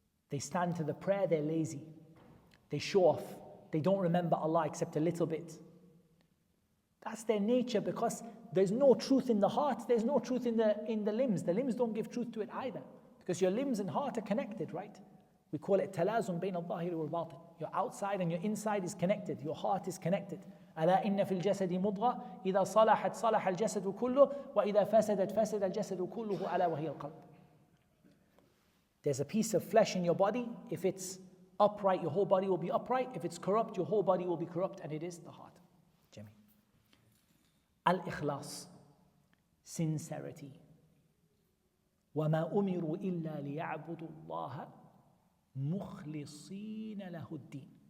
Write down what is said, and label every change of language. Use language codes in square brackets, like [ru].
[en] They stand to the prayer, they're lazy. They show off. They don't remember Allah except a little bit. That's their nature, because there's no truth in the heart, there's no truth in the limbs. The limbs don't give truth to it either, because your limbs and heart are connected, right? We call it [ar] talazum bayn al-zahiri wal-batin. [en] Your outside and your inside is connected. Your heart is connected. [ar] ألا إن في الجسد مضغة إذا صلحت صلح الجسد كله وإذا فسدت فسد الجسد كله ألا وهي القلب. [en] There's a piece of flesh in your body. If it's upright, your whole body will be upright. If it's corrupt, your whole body will be corrupt, and it is the heart. Jimmy. Al-ikhlas, sincerity. [ar] وَمَا أُمِرُوا إِلَّا لِيَعْبُدُوا اللَّهَ مُخْلِصِينَ لَهُ الدِّينَ.